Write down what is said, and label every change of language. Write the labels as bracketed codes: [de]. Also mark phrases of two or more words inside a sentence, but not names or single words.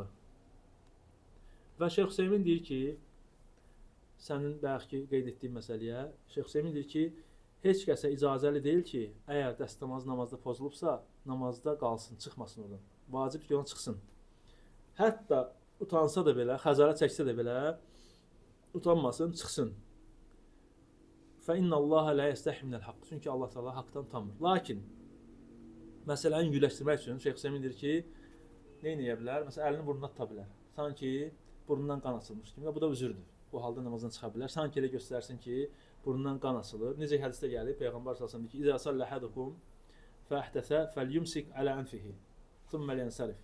[az] Və Şeyx Hüseymin deyir ki, sənin bayaqki qeyd etdiyin məsələyə, Şeyx Hüseymin deyir ki, heç kəsə icazəli deyil ki, əgər dəstəmaz namazda pozulubsa, namazda qalsın, çıxmasın oradan. Vacib ki, ona çıxsın. Hətta utansa da belə, xəzarət çəksə də belə, utanmasın, çıxsın. [ar] فَإِنَّ اللّٰهَ لَا يَسْتَحْمِ مِنَ الْحَقِّ. [az] Çünki Allah Teala haqdan utanmır. Lakin məsələni yüngülləşdirmək üçün Şeyx Hüseymin deyir ki, nə edə bilər? Məsələn, əlini burnuna tuta bilər. Sanki burnundan qan açılmış kimi. Bu da üzürdür. Bu halda namazdan çıxa bilər. Sanki elə göstərsin ki, burnundan qan açılır. Necə hədisdə gəlir? Peyğəmbər [ar] صلى الله عليه وسلم [az] deyir ki: [ar] "إذا صلى أحدكم فأحدث فليمسك على أنفه، ثم لينصرف."